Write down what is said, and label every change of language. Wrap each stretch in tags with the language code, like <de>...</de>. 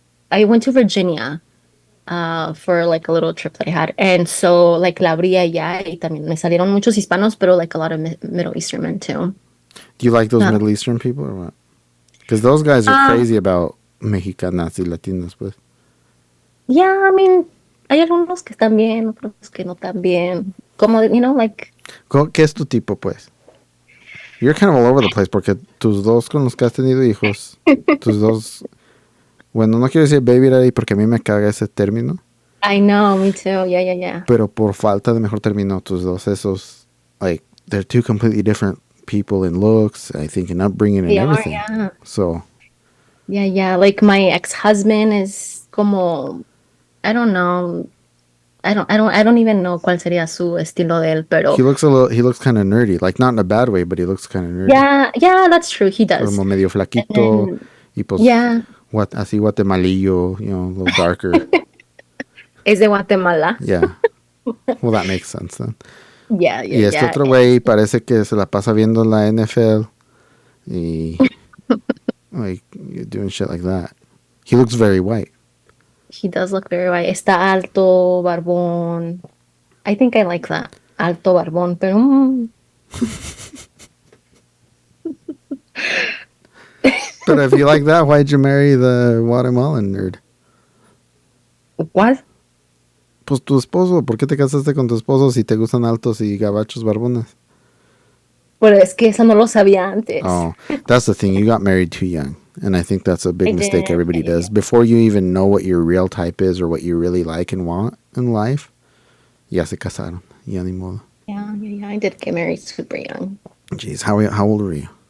<en>I went to Virginia for like a little trip that I had.</en> <es>And so like la abrí allá y también me salieron muchos hispanos,</es> <en>pero like a lot of Middle Eastern men too. Do you like those Uh, Middle Eastern people or what? Because those guys are um, crazy about</en> <es>Mexicanas y Latinos, pues.</es> <en>yeah, I mean,</en> <es>hay algunos que están bien, otros que no tan bien. Como, like, ¿Qué es tu tipo, pues?</es> <en>You're kind of all over the place</en> <es>porque tus dos con los que has tenido hijos, tus dos, bueno, no quiero decir baby daddy porque a mí me caga ese término,</es> <en>I know, me too. Yeah.</en> <es>pero por falta de mejor término, tus dos esos,</es> <en>like, they're two completely different people in looks, I think, in upbringing and They are, everything. yeah. So, Yeah. Like my ex-husband is como, I don't know. I don't even know</en> <es>cuál sería su estilo de él, pero</es> <en>he looks kind of nerdy, like not in a bad way, but he looks kind of nerdy. yeah, that's true. He does.</en> <es>Como medio</es> <en>And</en> <es>flaquito,</es> <en>then,</en> <es>y pues,</es> <en>yeah,</en> <es>así guatemalillo,</es> <en>you know, a little darker.</en> <es>es de Guatemala.</es> <en>Yeah. Well, that makes sense then.</en> <es>Y este</es> <en>Yeah.</en> <es>otro güey parece que se la pasa viendo la NFL y</es> <en>like doing shit like that. He looks very white. He does look very white.</en> <es>Está alto, barbón.</es> <en>I think I like that.</en> <es>Alto, barbón, pero</es> <en>But if you like that, why'd you marry the Guatemalan nerd? what?</en> <es>Pues tu esposo. ¿Por qué te casaste con tu esposo si te gustan altos y gabachos barbones? Pero es que eso no lo sabía antes.</es> <en>Oh, that's the thing. You got married too young. And I think that's a big I mistake did. everybody Yeah. does. Before you even know what your real type is or what you really like and want in life,</en> <es>ya se casaron. Ya ni modo.</es> <en>Yeah. I did get married super young. Jeez, how old were you?</en>